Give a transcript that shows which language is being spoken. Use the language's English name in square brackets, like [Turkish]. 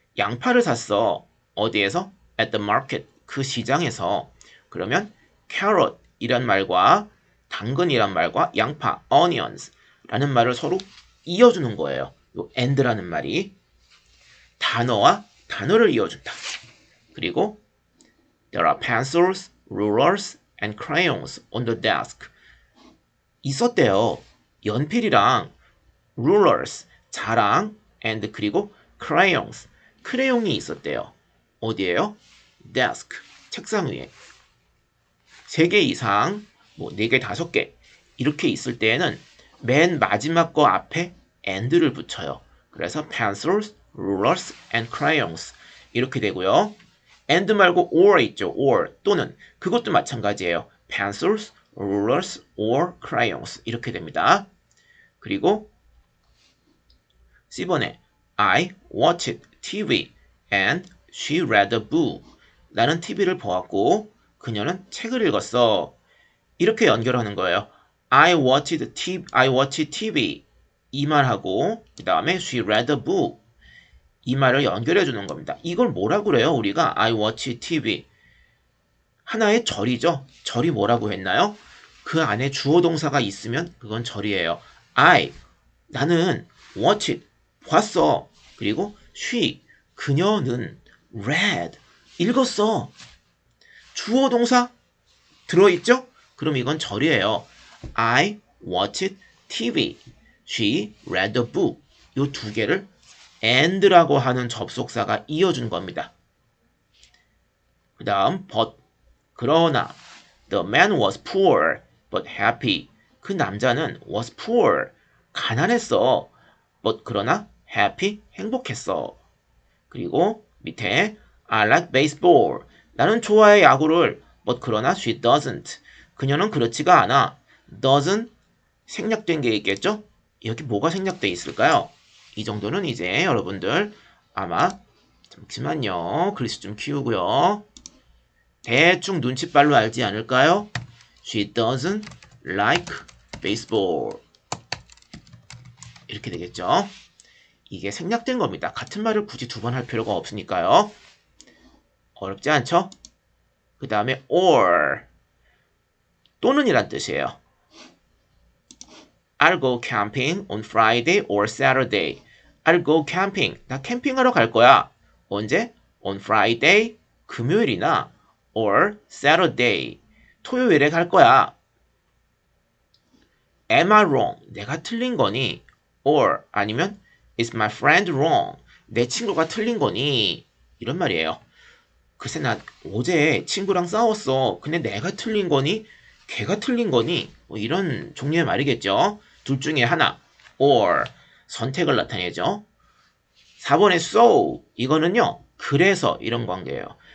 [Korean] 양파를 샀어. 어디에서? [English] at the market. [Korean] 그 시장에서. 그러면 carrot 이란 말과 당근이란 말과 양파 onions 라는 말을 서로 이어주는 거예요. 요 and라는 말이 단어와 단어를 이어준다. 그리고 [English] there are pencils, rulers, and crayons on the desk. [Korean] 있었대요. 연필이랑 rulers, 자랑, and 그리고 crayons, 크레용이 있었대요. 어디에요? desk, 책상 위에. 3개 이상, 뭐 4개, 5개 이렇게 있을 때에는 맨 마지막 거 앞에 and를 붙여요. 그래서 pencils, rulers, and crayons 이렇게 되고요. and 말고 or 있죠. or 또는 그것도 마찬가지예요. [English] pencils, rulers, or crayons [Korean] 이렇게 됩니다. 그리고 C번에 [English] I watched TV and she read a book. [Korean] 나는 TV를 보았고 그녀는 책을 읽었어. 이렇게 연결하는 거예요. [English] I watched TV [Korean] 이 말하고 그 다음에 [English] she read a book [Korean] 이 말을 연결해 주는 겁니다. 이걸 뭐라고 그래요? 우리가 [English] I watch TV [Korean] 하나의 절이죠. 절이 뭐라고 했나요? 그 안에 주어 동사가 있으면 그건 절이에요. 나는 watched 봤어. 그리고 she 그녀는 read 읽었어. 주어 동사 들어있죠? 그럼 이건 절이에요. [English] I watched TV. She read a book. [Korean] 이 두 개를 and라고 하는 접속사가 이어준 겁니다. 그 다음 [English] but [Korean] 그러나 [English] the man was poor but happy. [Korean] 그 남자는 [English] was poor [Korean] 가난했어. but 그러나 happy 행복했어. 그리고 밑에 [English] I like baseball. [Korean] 나는 좋아해 야구를. [English] but [Korean] 그러나 [English] she doesn't. [Korean] 그녀는 그렇지가 않아. doesn't 생략된 게 있겠죠? 여기 뭐가 생략돼 있을까요? 이 정도는 이제 여러분들 아마 잠시만요. 글씨 좀 키우고요. 대충 눈치빨로 알지 않을까요? [English] She doesn't like baseball. [Korean] 이렇게 되겠죠? 이게 생략된 겁니다. 같은 말을 굳이 2번 할 필요가 없으니까요. 어렵지 않죠? 그 다음에 or 또는 이란 뜻이에요. [English] I'll go camping on Friday or Saturday. I'll go camping. [Korean] 나 캠핑하러 갈 거야. 언제? [English] On Friday, [Korean] 금요일이나 or Saturday, 토요일에 갈 거야. [English] Am I wrong? [Korean] 내가 틀린 거니? [English] or [Korean] 아니면 [English] Is my friend wrong? [Korean] 내 친구가 틀린 거니? 이런 말이에요. 글쎄 나 어제 친구랑 싸웠어. 근데 내가 틀린 거니? 걔가 틀린 거니? 뭐 이런 종류의 말이겠죠. 둘 중에 하나 or 선택을 나타내죠. 4번의 so 이거는요. 그래서 이런 관계예요.